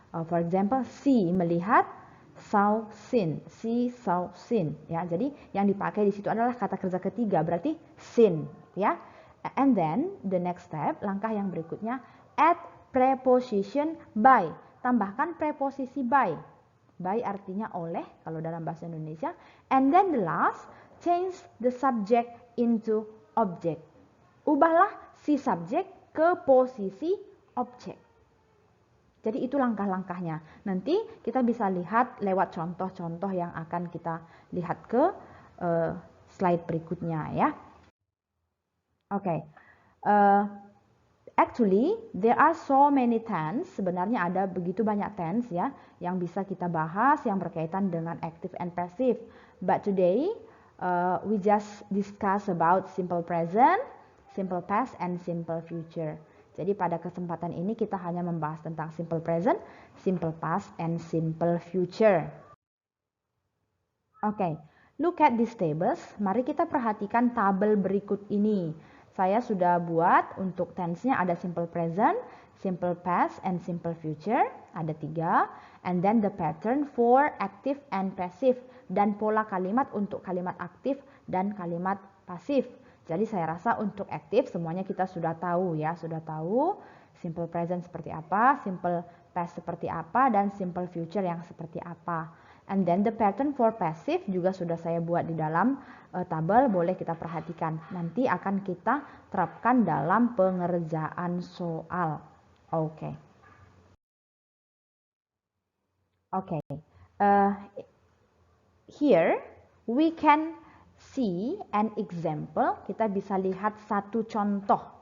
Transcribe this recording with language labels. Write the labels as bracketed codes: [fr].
[en] For example, see, melihat, saw, seen, see, saw, seen. [id] Ya, jadi yang dipakai di situ adalah kata kerja ketiga, berarti seen. [en] Ya, and then the next step, [id] langkah yang berikutnya, [en] add preposition by. [id] Tambahkan preposisi by. By artinya oleh kalau dalam bahasa Indonesia. [en] And then the last, change the subject into object. [id] Ubahlah si subjek ke posisi objek. Jadi itu langkah-langkahnya. Nanti kita bisa lihat lewat contoh-contoh yang akan kita lihat ke slide berikutnya ya. Oke. [en] Actually, there are so many tense. [id] Sebenarnya ada begitu banyak tense ya yang bisa kita bahas yang berkaitan dengan active and passive. [en] But today we just discuss about simple present, simple past, and simple future. [id] Jadi pada kesempatan ini kita hanya membahas tentang simple present, simple past, and simple future. [en] Oke, look at these tables. [id] Mari kita perhatikan tabel berikut ini. Saya sudah buat untuk tense-nya ada simple present, simple past, and simple future. Ada 3. [en] And then the pattern for active and passive. [id] Dan pola kalimat untuk kalimat aktif dan kalimat pasif. Jadi saya rasa untuk aktif semuanya kita sudah tahu ya. Sudah tahu simple present seperti apa, simple past seperti apa, dan simple future yang seperti apa. [en] And then the pattern for passive [id] juga sudah saya buat di dalam tabel, boleh kita perhatikan. Nanti akan kita terapkan dalam pengerjaan soal. Oke. Oke. [en] Here we can see an example. [id] Kita bisa lihat satu contoh.